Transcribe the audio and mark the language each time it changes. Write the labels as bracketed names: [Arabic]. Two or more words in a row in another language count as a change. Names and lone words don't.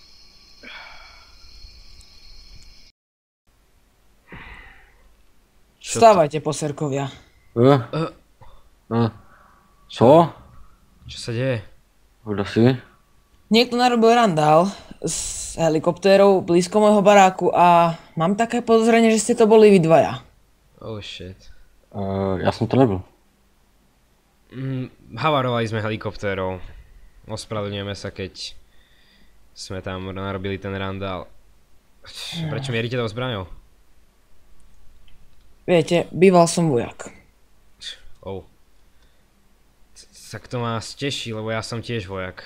[Slovak] Vstávajte, poserkovia. [Czech] Co? [Slovak] Čo sa deje? [Czech] Kdo si? [Slovak] Niekto narobil randál s helikoptérou blízko môjho baráku a mám také podozrenie, že ste to boli vy dvaja. [English] Oh shit. [Czech] Já jsem to nebyl. [Slovak] Havarovali sme helikoptérou. Ospravedlňujeme sa, keď sme tam narobili ten randál. Prečo mierite tou zbraňou? Viete, býval som vojak. Oh. Tak to ma teší, lebo ja som tiež vojak.